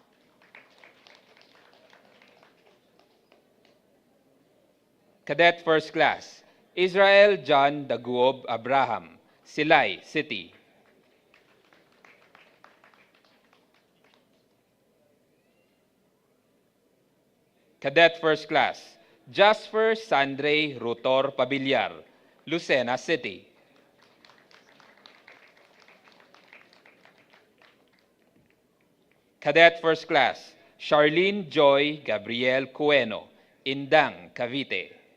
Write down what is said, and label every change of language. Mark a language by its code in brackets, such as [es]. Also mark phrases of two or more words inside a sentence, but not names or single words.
[en] Cadet First Class, Israel John Daguob Abraham, Silay City. Cadet First Class, Jasper Sandre Rutor Pabillar, Lucena City. Cadet First Class, Charlene Joy Gabriel Cueno, Indang, Cavite.